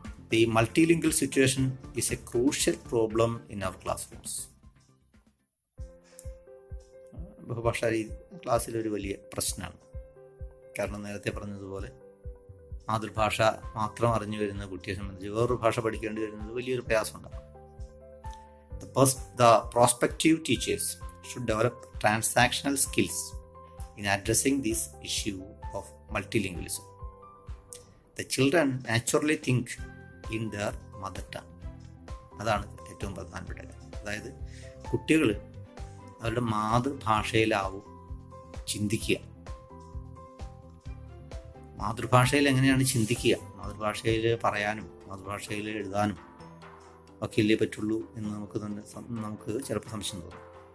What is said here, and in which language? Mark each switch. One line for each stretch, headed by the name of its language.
English: The multilingual situation is a crucial problem in our classrooms.
Malayalam: ബഹുഭാഷാ രീതി ക്ലാസ്സിലൊരു വലിയ പ്രശ്നമാണ്. കാരണം നേരത്തെ പറഞ്ഞതുപോലെ മാതൃഭാഷ മാത്രം അറിഞ്ഞു വരുന്ന കുട്ടിയെ സംബന്ധിച്ച് വേറൊരു ഭാഷ പഠിക്കേണ്ടി വരുന്നത് വലിയൊരു പ്രയാസമുണ്ടാകും.
English: The prospective teachers should develop transactional skills in addressing this issue of multilingualism. The children naturally think in their mother tongue.
Malayalam: അതാണ് ഏറ്റവും പ്രധാനപ്പെട്ട കാര്യം. അതായത് കുട്ടികൾ അവരുടെ മാതൃഭാഷയിലാവും ചിന്തിക്കുക. മാതൃഭാഷയിൽ എങ്ങനെയാണ് ചിന്തിക്കുക, മാതൃഭാഷയിൽ പറയാനും മാതൃഭാഷയിൽ എഴുതാനും ഒക്കെ ഇല്ലേ പറ്റുള്ളൂ എന്ന് നമുക്ക് ചിലപ്പോൾ സംശയം തോന്നും.